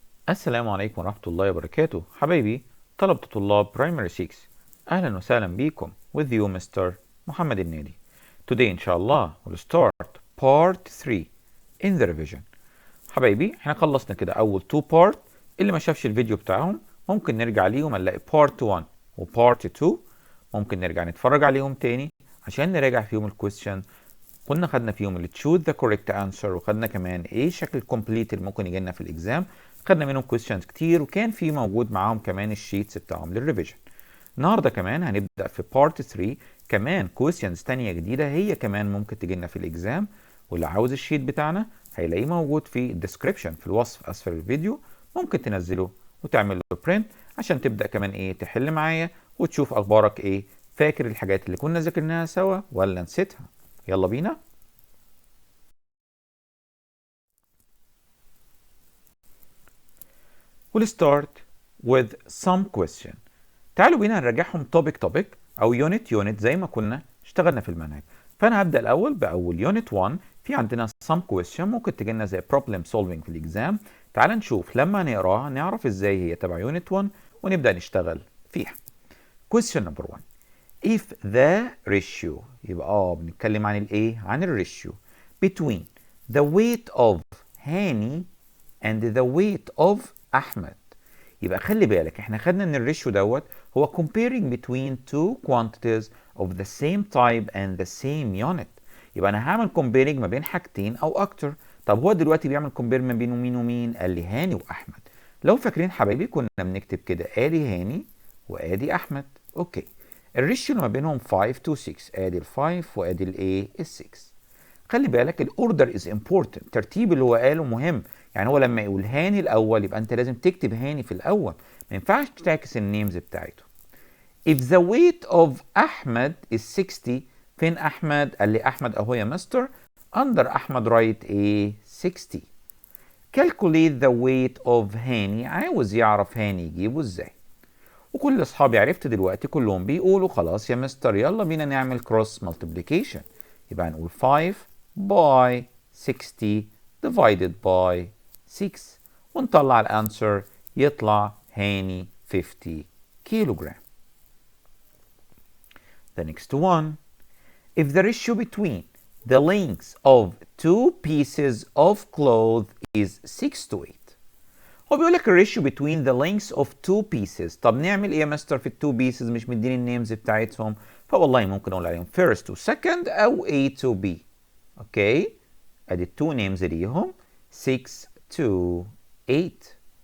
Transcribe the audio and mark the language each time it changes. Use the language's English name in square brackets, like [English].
[Arabic] السلام عليكم ورحمة الله وبركاته حبايبي طلبة طلاب Primary 6. أهلا وسهلا بيكم [English] with you Mr. [Arabic] محمد النادي. [English] Today [Arabic] إن شاء الله [English] we'll start part 3 in the revision. [Arabic] حبايبي احنا خلصنا كده أول 2 part. اللي ما شافش الفيديو بتاعهم ممكن نرجع ليهم نلاقي part 1 و part 2. ممكن نرجع نتفرج عليهم تاني عشان نراجع فيهم الكويستشن. كنا خدنا فيهم اللي [English] choose the correct answer، [Arabic] وخدنا كمان ايه شكل الكومبليت اللي ممكن يجي لنا في الاكزام. خدنا منهم questions كتير، وكان في موجود معاهم كمان الشيتس بتاعهم للريفيجن. النهارده كمان هنبدا في بارت 3 كمان questions تانية جديده هي كمان ممكن تجي لنا في الاكزام. واللي عاوز الشيت بتاعنا هيلاقيه موجود في الديسكريبشن في الوصف اسفل الفيديو. ممكن تنزله وتعمل له برنت عشان تبدا كمان ايه تحل معايا وتشوف اخبارك ايه، فاكر الحاجات اللي كنا ذاكرناها سوا ولا نسيتها. يلا بينا. [English] We'll start with some question. [Arabic] تعالوا بينا نراجعهم topic او unit زي ما كنا اشتغلنا في المنهج. فانا هبدا الاول باول unit 1. في عندنا [English] some question [Arabic] ممكن تجي لنا زي problem solving في الاكزام. تعال نشوف لما نقراها نعرف ازاي هي تبع unit 1 ونبدا نشتغل فيها. [English] question number 1. if the ratio [Arabic] يبقى بنتكلم عن الايه؟ عن الريشيو [English] between the weight of Hani and the weight of Ahmed. [Arabic] يبقى خلي بالك احنا خدنا ان الريشيو دوت هو [English] comparing between two quantities of the same type and the same unit. [Arabic] يبقى انا هعمل comparing ما بين حاجتين او اكتر. طب هو دلوقتي بيعمل compare ما بين مين ومين؟ قال لي هاني واحمد. لو فاكرين حبايبي كنا بنكتب كده ادي هاني وادي احمد. اوكي، الريشيو ما بينهم 5 to 6. ادي ال 5 وادي الايه؟ ال 6. خلي بالك [English] الاوردر is important, [Arabic] الترتيب اللي هو قاله مهم. يعني هو لما يقول هاني الاول يبقى انت لازم تكتب هاني في الاول، ما ينفعش تعكس النيمز بتاعته. [English] if the weight of Ahmed is 60. [Arabic] فين احمد؟ قال لي احمد اهو يا مستر. [English] under Ahmed write ايه؟ 60. calculate the weight of Hani, [Arabic] عاوز يعرف هاني يجيبه ازاي. وكل اصحابي عرفت دلوقتي كلهم بيقولوا خلاص يا مستر يلا بينا نعمل cross multiplication. يبقى هنقول [English] 5 by 60 divided by 6 [Arabic] ونطلع الانسر يطلع هاني 50 كيلوغرام. [English] The next one. If the ratio between the lengths of two pieces of cloth is 6 to 8. [Arabic] هو بيقول لك الريشيو between the lengths of two pieces. طب نعمل ايه يا مستر في التو pieces؟ مش مديني النيمز بتاعتهم، فوالله ممكن اقول عليهم [English] first to second [Arabic] او A to B. اوكي، ادي التو نيمز ليهم [English] 6 to 8.